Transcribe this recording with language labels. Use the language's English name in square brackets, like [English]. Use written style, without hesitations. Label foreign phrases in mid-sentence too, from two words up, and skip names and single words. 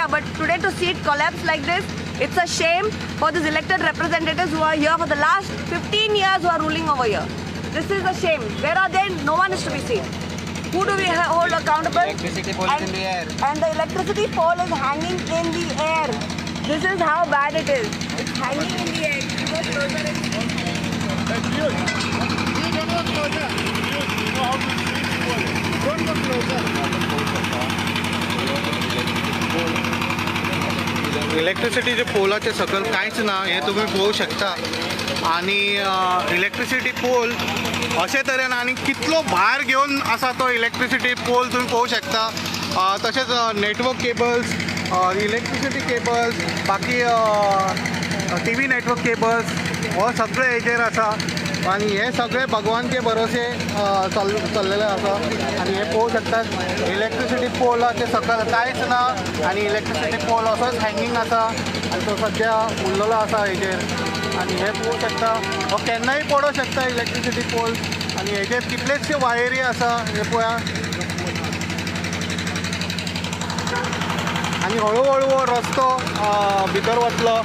[English] But today to see it collapse like this, it's a shame for these elected representatives who are here for the last 15 years who are ruling over here. This is a shame. Where are they? No one is to be seen. Who do we hold accountable? Electricity pole is in the air. And the electricity pole is hanging in the air. This is how bad it is. It's hanging in the air. You go closer and [Konkani] इलेक्ट्रिसिटीचे पोलाचे सकल कांयच ना हे तुम्ही पळोवंक शकता. आणि [English] electricity pole [Konkani] अशे तरेन आनी कितलो भार घेवन आसा तो [English] electricity pole [Konkani] तुम्ही पळोवंक शकता. तशेंच [English] network cables, electricity cables, [Konkani] बाकी [English] TV network cables [Konkani] हो सगळे हेजेर आसा. आणि हे सगळे [Hindi] भगवान के भरोसे [Konkani] चल्लेले आसा. [Hindi] आणि हे पळोवंक शकतात [English] electricity पोलाचे [Hindi] सकल कांयच ना आणि [English] electricity pole [Hindi] असोच हँगींग आसा आणि तो सद्या उरलेलो आसा हेजेर. आणि हे पळोवंक शकता हो केन्नाय पडूंक शकता [English] electricity pole. [Hindi] आणि हेजेर कितलेशे वायरी आसा हे पळया. आणि हळूहळू हो रस्तो भितर वतलो.